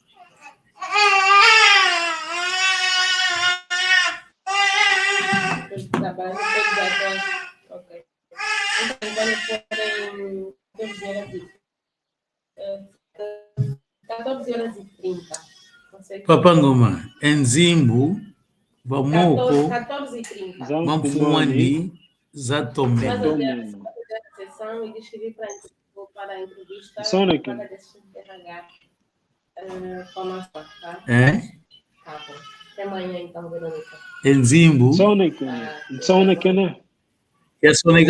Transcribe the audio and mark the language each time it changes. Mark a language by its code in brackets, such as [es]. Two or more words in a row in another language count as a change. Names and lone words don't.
[pt] Trabalho, ok. Então, vamos pôr em 14h30. Consegue? Papangoma. Enzimbu. Vamoko 14h30. Mamfumani Mas Zatomena. eu dei a sessão e descrevi para a entrevista Sonic. para assistente de RH com a nossa, tá? É? Tá bom. Até amanhã, então, Verônica. Enzimbu. Sonic. Sonic, né? É Sonega?